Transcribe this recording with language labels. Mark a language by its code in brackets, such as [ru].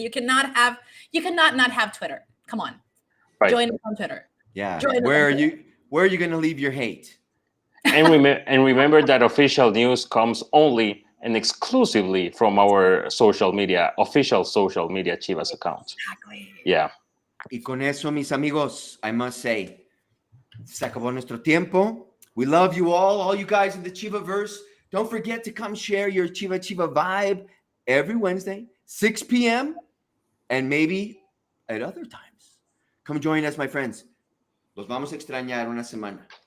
[en] You cannot not have Twitter. Come on. Right. Join us on Twitter. Yeah. Where are you going to leave your hate? And remember that official news comes only and exclusively from our official social media Chivas account. Exactly. Yeah. [es] Y con eso, mis amigos, [en] I must say, [es] se acabó nuestro tiempo. [en] We love you all you guys in the Chivaverse. Don't forget to come share your Chiva vibe every Wednesday, 6 p.m., and maybe at other times. Come join us, my friends. [es] Los vamos a extrañar una semana.